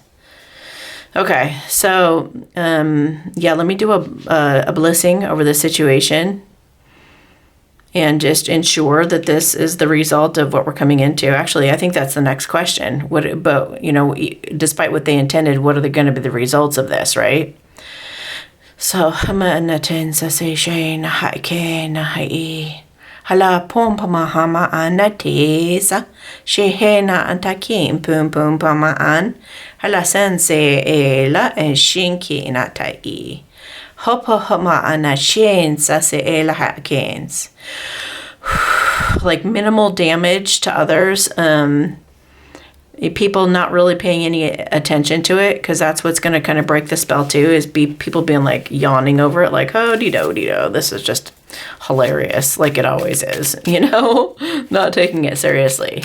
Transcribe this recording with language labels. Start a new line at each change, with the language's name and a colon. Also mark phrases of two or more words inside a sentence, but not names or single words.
English: Okay, so let me do a blessing over the situation. And just ensure that this is the result of what we're coming into. Actually, I think that's the next question. Despite what they intended, what are going to be the results of this, right? So, hala pum pamahama anatesa shehena antakim pum pum pamaan hala sense ela and shinki natai. Hopa hama anashensa se ela hakens. Like minimal damage to others. People not really paying any attention to it, because that's what's going to kind of break the spell too, is people being like yawning over it, like, oh, dee-do, this is just hilarious, like it always is, not taking it seriously.